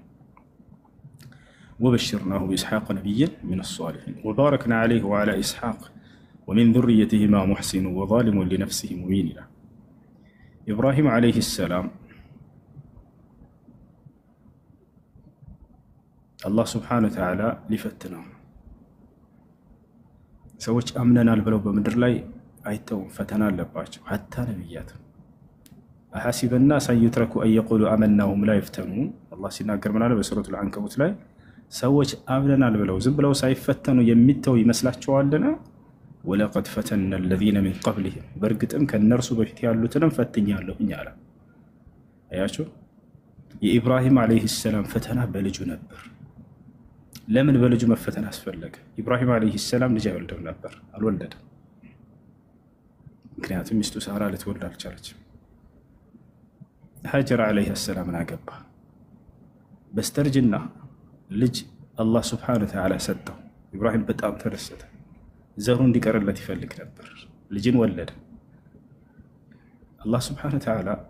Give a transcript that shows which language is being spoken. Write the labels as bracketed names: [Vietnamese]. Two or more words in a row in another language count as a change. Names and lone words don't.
[Arabic] وبشرناه بإسحاق نبيا من الصالحين وباركنا عليه وعلى إسحاق ومن ذريتهما محسن وظالم لنفسه مبين. إبراهيم عليه السلام الله سبحانه وتعالى لفتنه [Amharic] ሰዎች አምነናል ብለው በምድር ላይ አይተው ፈተና አለባቸው። ሐታ ነብያት [Arabic] أحسب الناس أن يتركوا أن يقولوا آمنا وهم لا يفتنون። [Amharic] الله ሲናገር ምን አለ በሱረቱ العنكبوت ላይ ሰዎች አምነናል ብለው ዝም ብለው ሳይፈተኑ የሚተው ይመስላቸዋልና [Arabic] ولقد فتن الذين من قبلهم [Amharic] በእርግጥም ከነርሱ በፊት ያሉትንም ፈትኛለሁኝ አለ። አያችሁ የኢብራሂም [Arabic] عليه السلام [Amharic] ፈተና በልጁ ነበር። ለምን በልጁ መፈተን አስፈለገ? ኢብራሂም [Arabic] عليه السلام [Amharic] ልጅ አይወልድም ነበር፣ አልወለደም። ምክንያቱም ሚስቱ ሳራ ልትወልድ አልቻለችም። ሀጀር [Arabic] عليه السلام [Amharic] አገባ። በስተርጅና ልጅ አላህ [Arabic] سبحانه وتعالى [Amharic] ሰጠው። ኢብራሂም በጣም ተደሰተ። ዘሩ እንዲቀርለት ይፈልግ ነበር። ልጅን ወለደ። አላህ [Arabic] سبحانه وتعالى